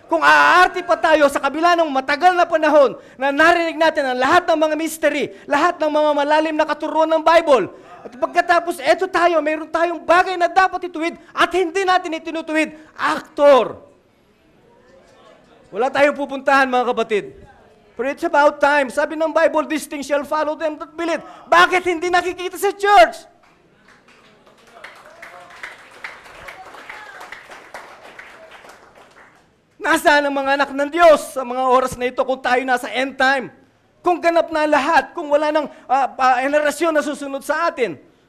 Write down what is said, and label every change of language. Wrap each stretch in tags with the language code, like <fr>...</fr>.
<tl>Kung aarte pa tayo sa kabila ng matagal na panahon na narinig natin ang lahat ng mga mystery, lahat ng mga malalim na katuruan ng Bible, at pagkatapos, eto tayo, mayroon tayong bagay na dapat ituwid at hindi natin itinutuwid, aktor. Wala tayong pupuntahan, mga kapatid.</tl> <en>But it's about time.</en> <tl>Sabi ng Bible,</tl> <en>these things shall follow them that believe.</en> <tl>Bakit hindi nakikita sa church? Nasaan ang mga anak ng Diyos sa mga oras na ito kung tayo nasa end time? Kung ganap na lahat, kung wala nang henerasyon na susunod sa atin.</tl>